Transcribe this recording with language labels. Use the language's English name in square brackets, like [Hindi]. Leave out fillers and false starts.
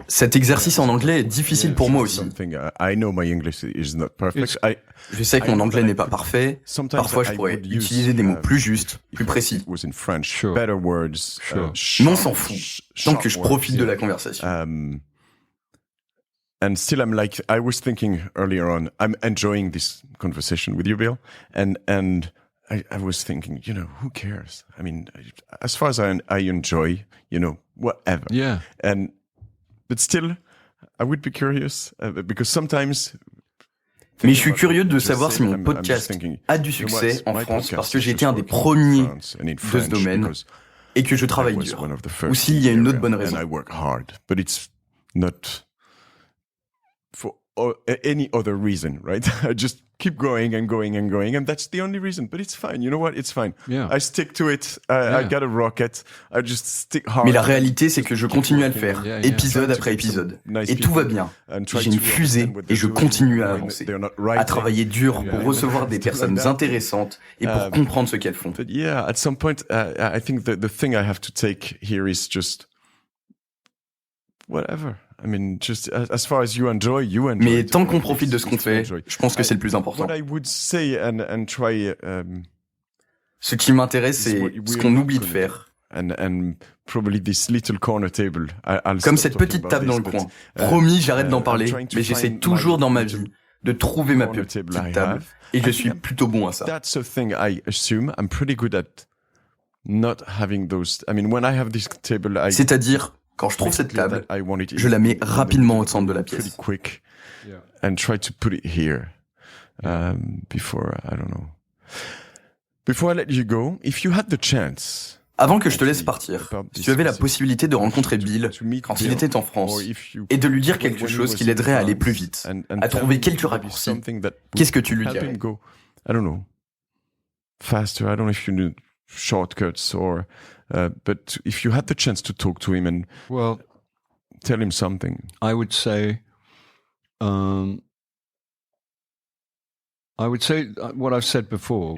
[French] Cet exercice en anglais est difficile pour moi aussi. [English] I know my English is not perfect. [French] Je sais que mon anglais n'est pas parfait. Parfois, je pourrais utiliser des mots plus justes, plus précis. [English] Better words. [French] Mais on s'en fout, tant que je profite de la conversation. [English] And still, I was thinking earlier on, I'm enjoying this conversation with you, Bill, and I was thinking, who cares? As far as I enjoy, whatever. Yeah. But still, I would be curious because sometimes. [French] Mais je suis curieux de savoir si mon podcast a du succès en France parce que j'ai été un des premiers de ce domaine et que je travaille dur. Ou s'il y a une autre bonne raison. [English] I work hard, but it's not for any other reason, right? I just keep going and going and going, and that's the only reason. But it's fine. You know what? It's fine. Yeah. I stick to it. I got a rocket. I just stick hard. [French] Mais la réalité, c'est que je continue à le faire, épisode après épisode. Et tout va bien. J'ai une fusée et je continue à avancer, à travailler dur pour recevoir des personnes intéressantes et pour comprendre ce qu'elles font. [English] But yeah, at some point, I think the thing I have to take here is just whatever. Just as far as you enjoy. [French] Mais tant qu'on profite de ce qu'on fait, je pense que c'est le plus important. [English] What I would say and try. [French] Ce qui m'intéresse, c'est ce qu'on oublie de faire. [English] And probably this little corner table. [French] Comme cette petite table dans le coin. Promis, j'arrête d'en parler, mais j'essaie toujours dans ma vie de trouver ma petite table. Et je suis plutôt bon à ça. [English] That's a thing I assume. I'm pretty good at not having those. When I have this table, [French] c'est-à-dire, quand je trouve cette table, je la mets rapidement au centre de la pièce. [English] And try to put it here before I let you go. If you had the chance. [French] Avant que je te laisse partir, si tu avais la possibilité de rencontrer Bill quand il était en France et de lui dire quelque chose qui l'aiderait à aller plus vite, à trouver quelques raccourcis, qu'est-ce que tu lui dirais? [English] I don't know. Faster. I don't know if you need shortcuts or. But if you had the chance to talk to him and tell him something, I would say what I've said before.